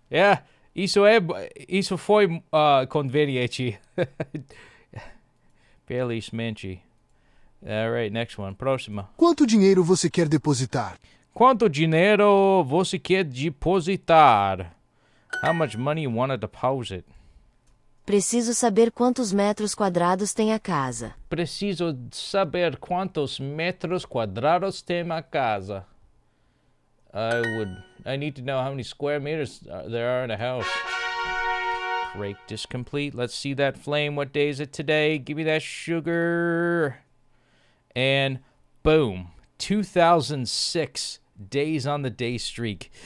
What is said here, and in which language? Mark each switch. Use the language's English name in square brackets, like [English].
[Portuguese] Yeah, isso foi conveniente. [English] Felizmente. All right, next one. Próxima. [Portuguese] Quanto dinheiro você quer depositar? Quanto dinheiro você quer depositar? [English] How much money you want to deposit? [Portuguese] Preciso saber quantos metros quadrados tem a casa. Preciso saber quantos metros quadrados tem a casa. [English] I need to know how many square meters there are in a house. Practice complete. Let's see that flame. What day is it today? Give me that sugar. And boom. 2006 days on the day streak.